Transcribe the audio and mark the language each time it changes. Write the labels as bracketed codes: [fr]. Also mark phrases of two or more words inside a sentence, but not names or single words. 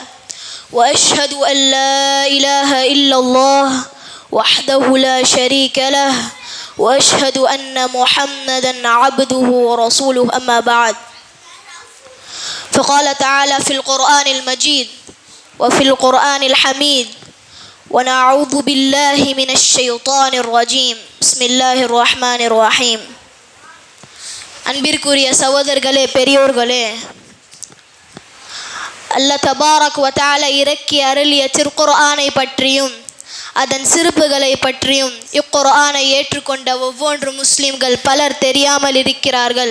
[ar] وأشهد أن لا إله إلا الله وحده لا شريك له وأشهد أن محمدا عبده ورسوله. أما بعد، فقال تعالى في القرآن المجيد وفي القرآن الحميد: ونعوذ بالله من الشيطان الرجيم. بسم الله الرحمن الرحيم. [ta] அன்பிற்குரிய சகோதரர்களே, பெரியோர்களே, அல்லாஹ் [ar] تبارك وتعالى [ta] இறக்கி அருளிய திருக்குர்ஆனை பற்றியும் அதன் சிறப்புகளை பற்றியும் இக்குர்ஆனை ஏற்றுக்கொண்ட ஒவ்வொரு முஸ்லிம்கள் பலர் தெரியாமல் இருக்கிறார்கள்.